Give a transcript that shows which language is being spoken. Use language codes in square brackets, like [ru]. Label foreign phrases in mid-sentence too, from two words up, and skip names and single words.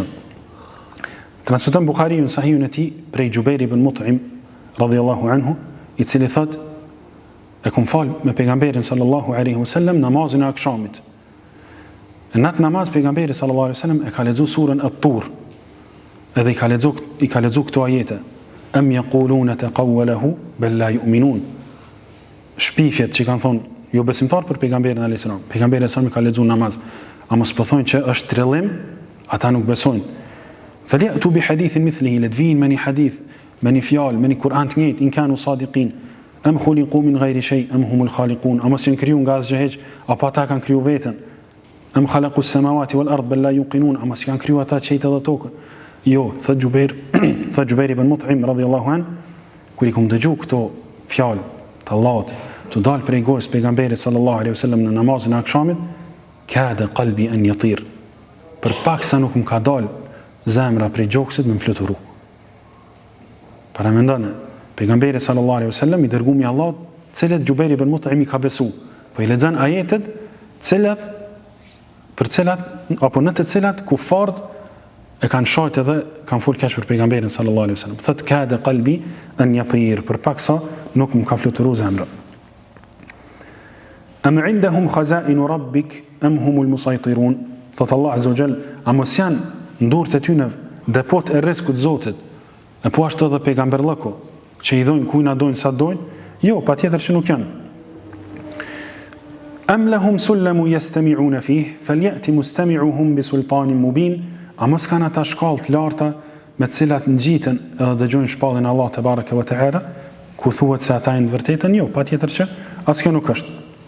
[sq] Transmeton Buhariu në sahihun e tij prej Jubair ibn Mut'im [ar] رضي الله عنه, [sq] i cili thot, e kum fal me pejgamberin [ar] صلى الله عليه وسلم [sq] namazin e akşamit. Në atë namaz pejgamberi [ar] صلى الله عليه وسلم [sq] e ka lexuar surën At-Tur. Edhe i ka lexuar këto ajete. [ar] أم يقولون تقوله بل لا يؤمنون. [sq] Shpifjet që kanë thonë jo besimtar për pejgamberin [ar] عليه السلام. [sq] Pejgamberi [ar] عليه السلام [sq] ka lexuar namaz, a mos po thonë që është trillim, ata nuk besojnë. [ar] فليأتوا بحديث مثله, [sq] ladvin me një hadith, me një fjalë, me një Kur'an të njëjtë, [ar] إن كانوا صادقين. أم خلقوا من غير شيء أم هم الخالقون, [sq] a mos janë kriju nga asgjë hiç, apo ata kanë kriju veten. [ar] أم خلقوا السماوات والأرض بل لا يوقنون, [sq] a mos janë kriju ata qejt edhe tokën. Jo, thot Jubair ibn Mut'im [ar] رضي الله عن, [sq] kur i kum dëgju këto fjalë të Allahut, të dalë prej gojës pejgamberit [ar] صلى الله عليه وسلم [sq] në namazin e akşamit, [ar] كاد قلبي أن يطير. [sq] Për paksa nuk më ka dalë zemra prej gjoksit me më fluturu. Para mendon, pejgamberi [ar] صلى الله عليه وسلم [sq] i dërguar i Allahut, cilët Jubair ibn Mut'im i ka besu, po i lexon ajetet, apo në të cilat kufarët e kanë shajt edhe kanë fol keq për pejgamberin [ar] صلى الله عليه وسلم. [sq] Thot [ar] كاد قلبي أن يطير, [sq] për paksa nuk më ka fluturu zemra. [ar] أم عندهم خزائن ربك أم هم المسيطرون? [sq] Thot Allah [ar] عز وجل, [sq] a mos janë në durët e tyre depot e rrezikut të Zotit, e po ashtu edhe pejgamberllëku, që i dojnë kujna dojnë sa dojnë, jo, patjetër që nuk janë. [ar] أم لهم سلم يستمعون فيه فليأت مستمعهم بسلطان مبين, [sq] a mos kanë ata shkallë të larta me të cilat ngjiten edhe dëgjojnë shpallin e [ar] الله تبارك وتعالى, [sq] ku thuhet se ata janë të vërtetën, jo, patjetër që as kjo nuk është.